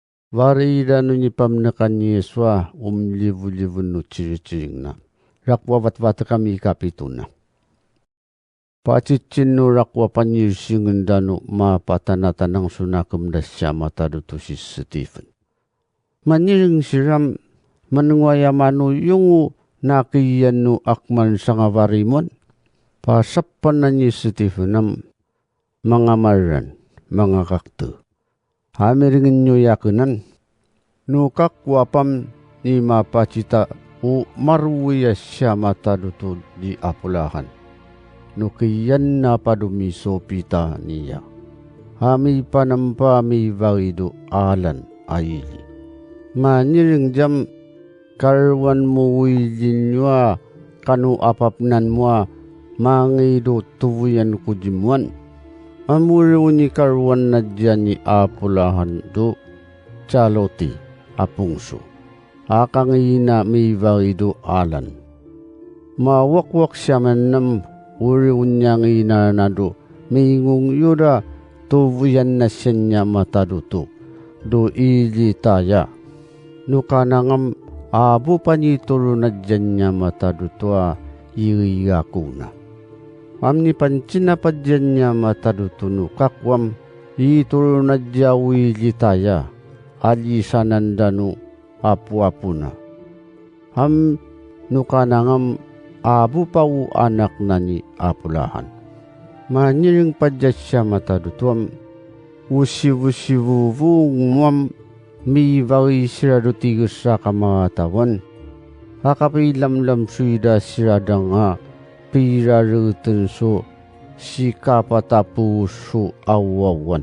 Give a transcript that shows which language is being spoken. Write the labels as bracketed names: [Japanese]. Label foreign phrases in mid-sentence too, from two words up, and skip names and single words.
[Yami] Varida no ni pamnakan ni Yeswa livu-livu no ciri-ciring na. Rakwa wat-wat kami kapituna. Pacicin no rakwa panyirsingan dano mapatanatanang sunakam dasya matado to si Stephen. Maniring siram manungwaya manu yung nakiyan no akman sa nga varimon. Pasapan na ni Stephen ng mga maran, mga kakto. Hamiringin nyo yakunan. Nukak wapam ni mapacita o marwiya siya mataduto di apulahan. Nukiyan na padumiso pita niya. Hami panampami varido alan ayili. Maniring jam karwan mo wilin nyo kanu apapnan mo mangido tuvuyan kujimuan. Amuro ni karwan na dyan ni apulahan do caloti apungso. Akangina may varido alan. Mawakwak siya man nam uri unyang ina na do. Mingung yuda tuvuyan na siya niya mataduto. Do ili taya. Nukanangam abu panituro na dyan niya mataduto iriakuna. Amni pancina pa dyan niya matadutunu kakwam ituro na dyawi litaya alisanandanu apu-apu na. Ham nukanangam abu pau anak na ni apulahan. Maniring pa dyan siya matadutuam usivu-sivu-vungwam mi vari siradutigos sa kamatawan. Hakapilamlam suida siradang pirarutan so sikapatapu so awawan.